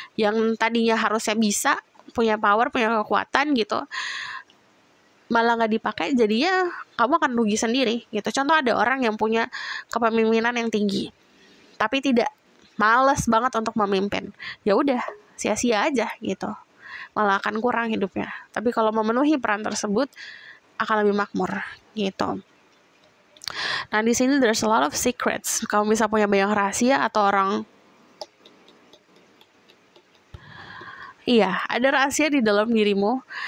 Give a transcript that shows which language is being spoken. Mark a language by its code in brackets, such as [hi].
[id] Yang tadinya harusnya bisa, punya power, punya kekuatan, gitu, malah gak dipakai, jadinya kamu akan rugi sendiri, gitu. Contoh ada orang yang punya kepemimpinan yang tinggi, tapi tidak, males banget untuk memimpin, ya udah sia-sia aja, gitu, malah akan kurang hidupnya. Tapi kalau memenuhi peran tersebut akan lebih makmur, gitu. Nah, di sini [en] there's a lot of secrets. [id] Kamu bisa punya banyak rahasia, atau orang, iya, ada rahasia di dalam dirimu.